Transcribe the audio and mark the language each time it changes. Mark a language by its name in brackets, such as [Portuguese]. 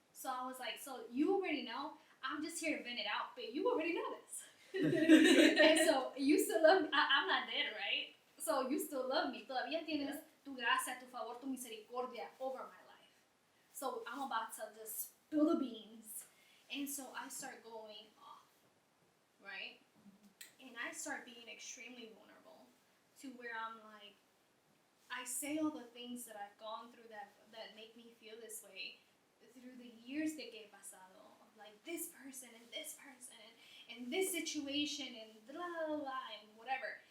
[English] So I was like, so you already know. I'm just here to vent it out, but you already know this. And so you still love me. I'm not dead, right? So you still love me. [Spanish] Todavía tienes tu gracia, tu favor, tu misericordia [English] over my life. So I'm about to just spill the beans. And so I start going off, right? And I start being extremely vulnerable to where I'm like, I say all the things that I've gone through that make me feel this way through the years that [Spanish] he pasado, [English] of like this person and this person and this situation and blah, blah, blah, and whatever.